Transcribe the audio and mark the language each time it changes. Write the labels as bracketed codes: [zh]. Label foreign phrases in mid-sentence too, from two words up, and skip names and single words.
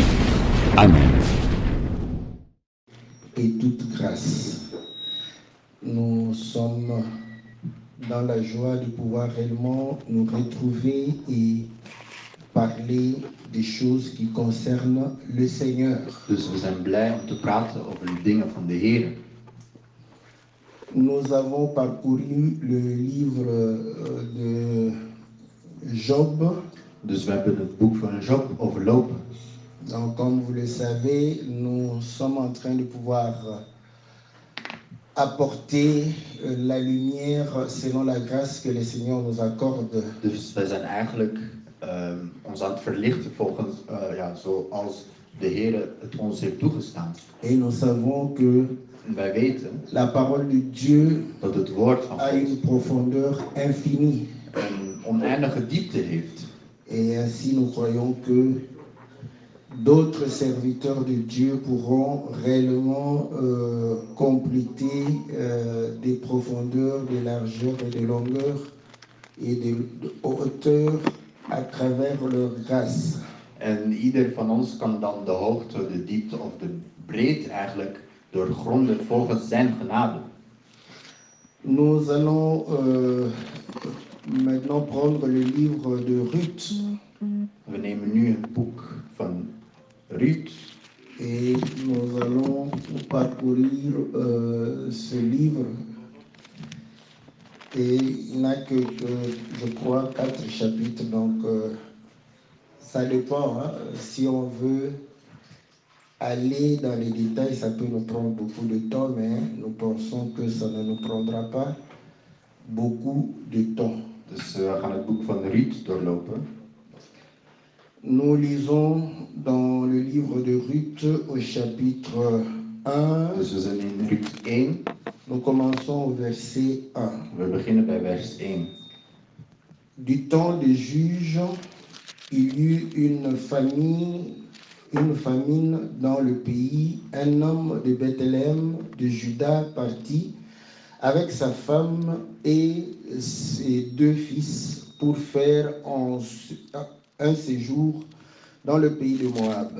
[fr] Amen. Et toute grâce. Nous sommes dans la joie de pouvoir réellement nous retrouver et parler des choses qui concernent le Seigneur. [nl] Dus we zijn blij om te praten over de dingen van de Heer. [fr] Nous avons parcouru le livre de Job. [nl] Dus we hebben het boek van Job overlopen. [fr] Donc, comme vous le savez, nous sommes en train de pouvoir apporter la lumière selon la grâce que le Seigneur nous accorde. [nl] Dus wij zijn eigenlijk ons aan het verlichten volgens zoals de Heer het ons heeft toegestaan. [fr] Et nous savons que [nl] En wij weten [fr] la parole de Dieu [nl] dat het woord van [fr] a [nl] God [fr] une profondeur infinie. [nl] een oneindige diepte heeft. [fr] Et ainsi nous croyons que d'autres serviteurs de Dieu pourront réellement compléter des profondeurs, des largeurs et des longueurs et de hauteur à travers leur grâce. [nl] En ieder van ons kan dan de hoogte, de diepte of de breedte eigenlijk doorgronden volgens zijn genade. [fr] Nous allons maintenant prendre le livre de Ruth. [nl] We nemen nu het boek van Ruth. [fr] Et nous allons parcourir ce livre. Et il n'a que, je crois, 4 chapitres. Donc, ça dépend. Hein. Si on veut aller dans les détails, ça peut nous prendre beaucoup de temps, mais nous pensons que ça ne nous prendra pas beaucoup de temps. [nl] Dus we gaan het boek van Ruth doorlopen. [fr] Nous lisons dans le livre de Ruth au chapitre 1. [nl] Dus we zijn in Ruth 1. [fr] Nous commençons au verset 1. [nl] We beginnen bij vers 1. [fr] Du temps des juges, il y eut une famine dans le pays. Un homme de Bethléem, de Juda, partit avec sa femme et ses 2 fils pour faire un séjour dans le pays de Moab.